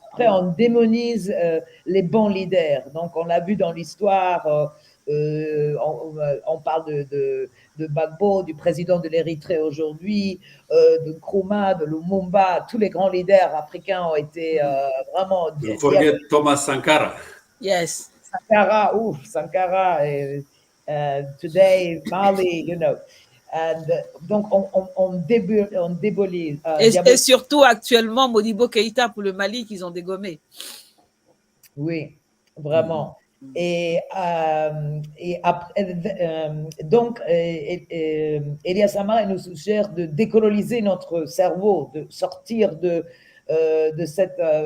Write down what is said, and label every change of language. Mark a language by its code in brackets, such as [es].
[fr] Après, on démonise les bons leaders. Donc, on l'a vu dans l'histoire, on parle de Gbagbo, du président de l'Érythrée aujourd'hui, de Nkrumah, de Lumumba. Tous les grands leaders africains ont été vraiment... [en] Don't forget Thomas Sankara. Yes. Sankara, today, Mali, you know. [fr] And, donc, on débolise. Et surtout, actuellement, Modibo Keïta pour le Mali qu'ils ont dégommé. Oui, vraiment. Et après, donc, Elias Amara nous suggère de décoloniser notre cerveau, de sortir de cette...